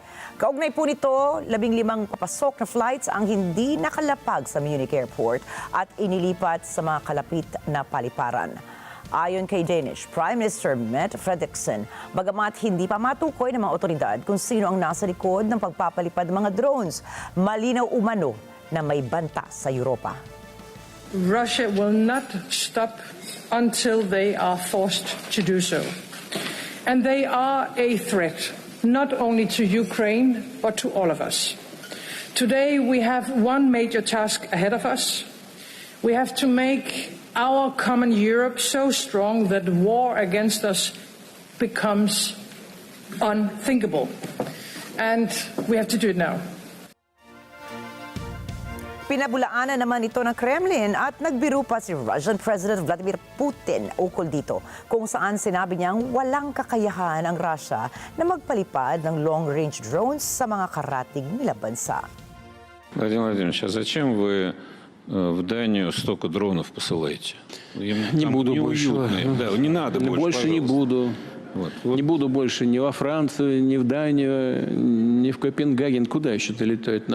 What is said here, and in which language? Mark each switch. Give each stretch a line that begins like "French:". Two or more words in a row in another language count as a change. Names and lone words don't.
Filipino: Kaugnay po nito, 15 papasok na flights ang hindi nakalapag sa Munich Airport at inilipat sa mga kalapit na paliparan. Ayon kay Danish Prime Minister Mette Frederiksen, bagamat hindi pa matukoy ng mga otoridad kung sino ang nasa likod ng pagpapalipad ng mga drones, malinaw umano na may banta sa Europa.
English: Russia will not stop until they are forced to do so. And they are a threat, not only to Ukraine, but to all of us. Today we have one major task ahead of us. We have to make our common Europe so strong that war against us becomes unthinkable. And we have to do it now.
Filipino: Pinabulaanan naman ito ng Kremlin at nagbiro pa si Russian President Vladimir Putin ukol dito kung saan sinabi niyang walang kakayahan ang Russia na magpalipad ng
English: long-range drones
Filipino: sa mga karatig nila bansa.
Russian: Владимир Владимирович, а зачем вы в Данию столько дронов посылаете? Не буду больше. Да, не надо больше. Больше не буду. Не буду больше ни во Францию, ни в Данию, ни в Копенгаген. Куда еще-то летают?